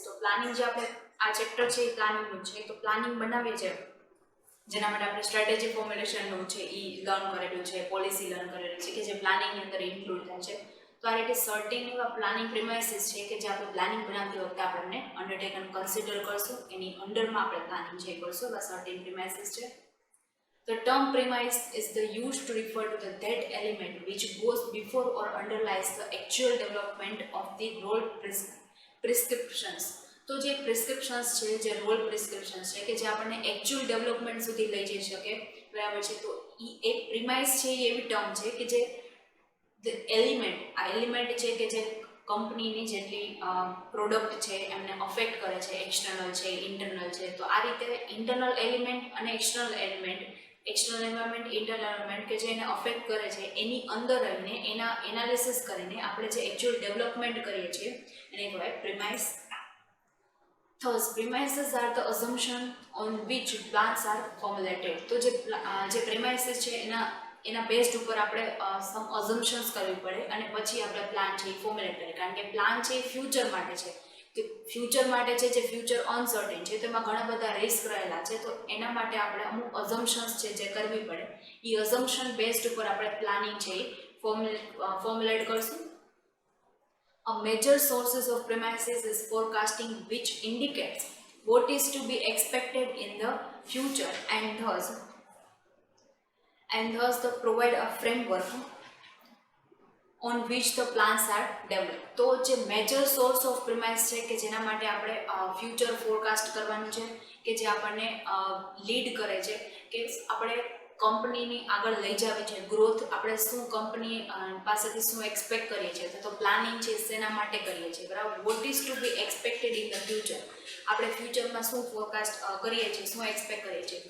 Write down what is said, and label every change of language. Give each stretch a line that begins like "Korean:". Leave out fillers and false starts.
Gujarati: તો પ્લાનિંગ જે આપણે આ ચેપ્ટર છે એ પ્લાનિંગનું છે. તો પ્લાનિંગ બનાવીએ છીએ જેના માટે આપણે સ્ટ્રેટેજી ફોર્મ્યુલેશનનું છે એ લર્ન કરેલું છે, પોલિસી લર્ન કરેલી છે કે જે પ્લાનિંગની અંદર ઇન્ક્લુડ થાય છે. તો આ રીતે સર્ટેન એવા પ્લાનિંગ પ્રિમાઇસીસ છે કે જે આપણે પ્લાનિંગ બનાવતી વખતે આપણે અંડરટેકન કન્સિડર કરશું, એની અંડરમાં આપણે પ્લાનિંગ જે કરશું એવા સર્ટેન પ્રિમાઇસીસ છે.
English: The term premise is the used to refer to that element which goes before or underlies the actual development of the role prescriptions.
Gujarati: તો જે પ્રિસ્ક્રિપ્શન્સ છે, જે રોલ પ્રિસ્ક્રિપ્શન્સ છે કે જે આપણને એકચ્યુઅલ ડેવલપમેન્ટ સુધી લઈ જઈ શકે, બરાબર છે. તો એ એક પ્રિમાઇસ છે એ એવી ટર્મ છે કે જે એલિમેન્ટ છે કે જે કંપનીની જેટલી પ્રોડક્ટ છે એમને અફેક્ટ કરે છે, એક્સટર્નલ છે, ઇન્ટરનલ છે. તો આ રીતે ઇન્ટરનલ એલિમેન્ટ અને એક્સટર્નલ એન્વાયરમેન્ટ, ઇન્ટરનલ એન્વાયરમેન્ટ કે જે એને અફેક્ટ કરે છે એની અંદર રહીને એના એનાલિસિસ કરીને આપણે જે એકચ્યુઅલ ડેવલપમેન્ટ કરીએ છીએ એને કહેવાય premise.
English: Thus, premises are the assumption on which plans are formulated.
Gujarati: તો જે premises છે એના બેઝડ ઉપર આપણે સમ અઝમ્પશન્સ કરવી પડે અને પછી આપણે પ્લાન છે એ ફોર્મ્યુલેટ કરીએ. કારણ કે પ્લાન છે એ ફ્યુચર માટે છે, કે ફ્યુચર માટે છે જે ફ્યુચર અનસર્ટેન છે, તેમાં ઘણા બધા રિસ્ક રહેલા છે. તો એના માટે આપણે અમુક અઝમ્પશન્સ છે જે કરવી પડે. એ અઝમ્પશન બેઝડ ઉપર આપણે પ્લાનિંગ છે એ ફોર્મ્યુલેટ કરશું.
English: A major sources of premises is forecasting, which indicates what is to be expected in the future and thus the provide a framework on which the plans are developed.
Gujarati: તો જે major source of premise છે કે જેના માટે આપણે future forecast કરવાનું છે, કે જે આપણને લીડ કરે છે કે આપણે કંપનીની આગળ લઈ જવી છે, ગ્રોથ આપણે શું કંપની પાસેથી શું એક્સપેક્ટ કરીએ છીએ. તો પ્લાનિંગ છે શેના માટે કરીએ છીએ, બરાબર.
English: what is to be expected in the future,
Gujarati: આપણે ફ્યુચરમાં શું ફોરકાસ્ટ કરીએ છીએ, શું એક્સપેક્ટ કરીએ છીએ.